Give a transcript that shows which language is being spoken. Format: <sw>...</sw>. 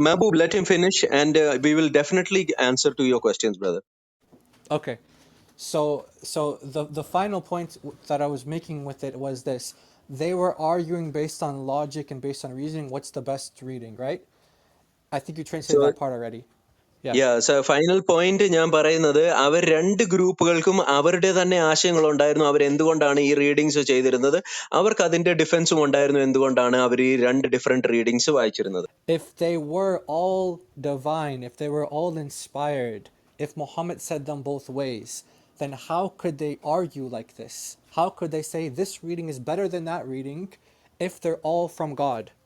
<en>Mahbub, let him finish and we will definitely answer to your questions, brother. Okay. So the final point that I was making with it was this: they were arguing based on logic and based on reasoning. What's the best reading, right? I think you translated So that part already. Yeah. So final point</en> <ml>ഞാൻ പറയുന്നത്, അവർ രണ്ട് ഗ്രൂപ്പുകൾക്കും അവരുടെ തന്നെ ആശയങ്ങൾ ഉണ്ടായിരുന്നു. അവരെന്തുകൊണ്ടാണ് ഈ readings ചെയ്തിരുന്നത്, അവർക്ക് അതിന്റെ ഡിഫൻസും ഉണ്ടായിരുന്നു, എന്തുകൊണ്ടാണ് അവർ ഈ രണ്ട് different readings വായിച്ചിരുന്നത്.</ml> <en>If they were all divine, if they were all inspired, if Muhammad said them both ways, then how could they argue like this? How could they say this reading is better than that reading if they're all from God?</en>